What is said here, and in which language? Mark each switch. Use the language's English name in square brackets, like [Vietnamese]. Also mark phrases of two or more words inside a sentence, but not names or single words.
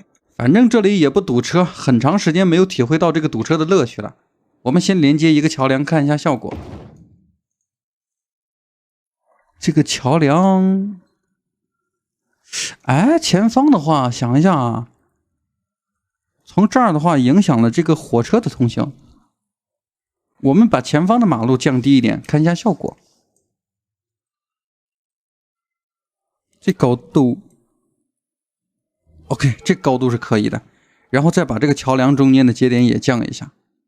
[Chinese] 反正這裡也不堵車，很長時間沒有體會到這個堵車的樂趣了。我們先連接一個橋梁看一下效果。這個橋梁，哎，前方的話想一下啊，從這兒的話影響了這個火車的通行。我們把前方的馬路降低一點，看一下效果。这高度 OK， 这高度是可以的。然后再把这个桥梁中间的节点也降一下。